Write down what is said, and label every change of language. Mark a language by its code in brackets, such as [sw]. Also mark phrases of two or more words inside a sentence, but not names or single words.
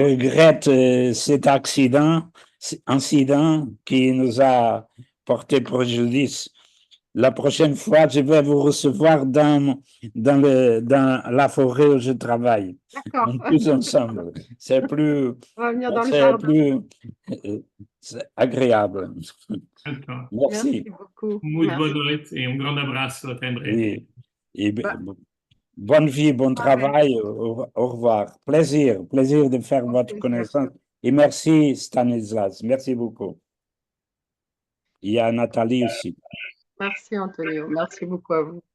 [fr] regrette cet incident qui nous a porté préjudice. La prochaine fois, je vais vous recevoir dans la forêt où je travaille. D'accord. Tous ensemble. C'est plus, On va venir dans le c'est jardin. plus c'est agréable. D'accord. Merci. Merci beaucoup. [pt] Muito [fr] Merci. [pt] boa noite e grande abraço. Até em breve. [fr] Oui. Et Bah, bonne vie, bon travail. Au revoir. Plaisir de faire Au votre plaisir. connaissance. Et merci Stanislas. Merci beaucoup. Il y a Nathalie aussi. Merci Antonio. Merci beaucoup à vous.